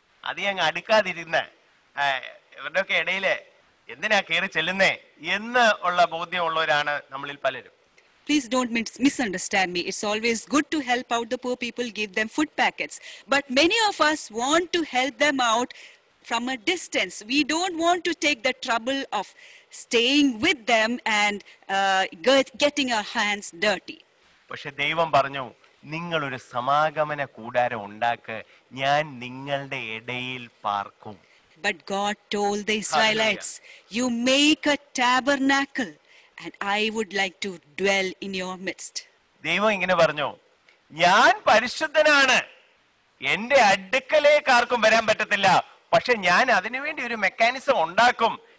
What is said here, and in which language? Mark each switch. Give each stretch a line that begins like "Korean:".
Malayalam: അധികം അങ്ങ് അടുക്കാതിരുന്ന് ഇവരുടെയൊക്കെ ഇടയില് എന്തിനാ കയറി ചെല്ലുന്നേ എന്ന് ഉള്ള ബോധ്യമുള്ളവരാണ് നമ്മളിൽ പലരും.
English: Please don't misunderstand me. It's always good to help out the poor people, give them food packets. But many of us want to help them out from a distance. We don't want to take the trouble of staying with them and getting our hands dirty.
Malayalam: പക്ഷെ ദൈവം പറഞ്ഞു, നിങ്ങളൊരു സമാഗമന കൂടാരം ഉണ്ടാക്ക്, ഞാൻ നിങ്ങളുടെ ഇടയിൽ പാർക്കും.
English: But God told the Israelites, you make a tabernacle and I would like to dwell in your midst.
Malayalam: ദൈവം ഇങ്ങനെ പറഞ്ഞു, ഞാൻ പരിശുദ്ധനാണ്, എന്റെ അടുക്കലേക്ക് ആർക്കും വരാൻ പറ്റത്തില്ല, പക്ഷെ ഞാൻ അതിനുവേണ്ടി ഒരു മെക്കാനിസം ഉണ്ടാക്കും.